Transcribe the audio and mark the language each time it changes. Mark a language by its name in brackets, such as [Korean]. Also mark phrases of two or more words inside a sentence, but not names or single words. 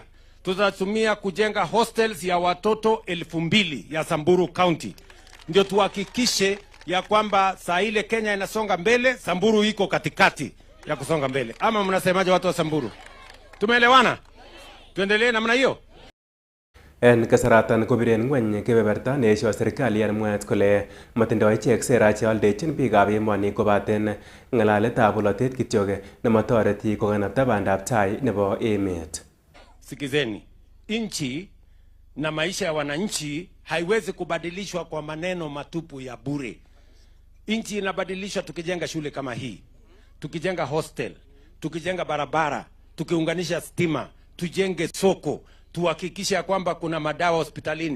[Swahili] Tutatumia kujenga hostels ya watoto 2,000 ya Samburu County. Ndio tuhakikishe ya kwamba saa ile Kenya inasonga mbele, Samburu iko katikati ya kusonga mbele. Ama mnasemaje watu wa Samburu? Tumeelewana? Tuendelee namna hiyo? [Kalenjin] En kasaratan kobiren ngweny kebeberta neesio serikali en mwaet kole matindoi ichek sera cheoldechin biikab emoni kobaten ng'alaletab bolotet kityok nematoreti kokanapta bandab tai nebo emet. [Swahili] Sikizeni, nchi na maisha ya wananchi haiwezi kubadilishwa kwa maneno matupu ya bure. Nchi inabadilishwa tukijenga shule kama hii, tukijenga hostel, tukijenga barabara, tukiunganisha stima, tujenge soko, tuhakikisha kwamba kuna madawa hospitalini.